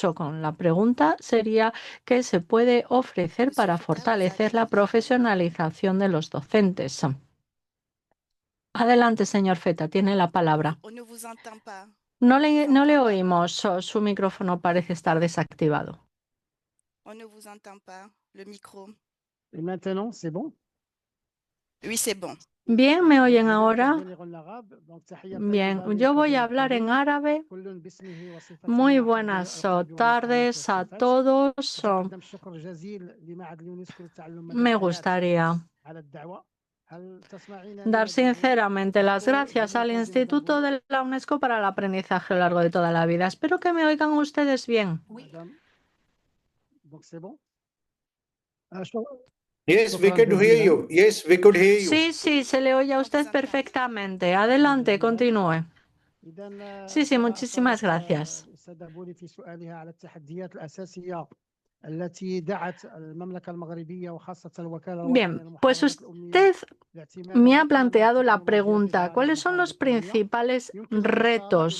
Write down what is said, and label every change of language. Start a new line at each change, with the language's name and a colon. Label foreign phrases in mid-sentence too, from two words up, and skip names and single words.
Spanish: Con la pregunta sería ¿qué se puede ofrecer para fortalecer la profesionalización de los docentes? Adelante, señor Feta, tiene la palabra. No le oímos. Su micrófono parece estar desactivado.
French: Et maintenant, c'est bon? Oui, c'est bon.
Spanish: Bien, ¿me oyen
French: Je vais
Spanish: ahora?
French: intervenir en arabe. Donc,
Arabic: تحية
Spanish: Bien,
Arabic: طيبة
Spanish: yo voy a
Arabic: للحضور
Spanish: hablar en
Arabic: الكريم.
Spanish: árabe.
Arabic: كل باسمه وصفته
Spanish: Muy
Arabic: مع حضور
Spanish: buenas
Arabic: الألقاب
Spanish: tardes a
Arabic: والمسميات والصفات.
Spanish: todos.
Arabic: أتقدم الشكر جزيل لمعهد اليونسكو للتعلم مدى
Spanish: Me
Arabic: الحياة
Spanish: gustaría
Arabic: على الدعوة. هل تسمعينني
Spanish: dar
Arabic: مدام
Spanish: sinceramente las gracias al
Arabic: مدام
Spanish: Instituto de la UNESCO para el aprendizaje a lo largo de toda la vida. Espero que me oigan ustedes bien.
French: مدام Donc, c'est bon?
English: Yes, we could hear you. Yes, we could hear you.
Spanish: Sí, sí, se le oye a usted perfectamente. Adelante, continúe. Sí, sí, muchísimas gracias. Bien, pues usted me ha planteado la pregunta, ¿cuáles son los principales retos?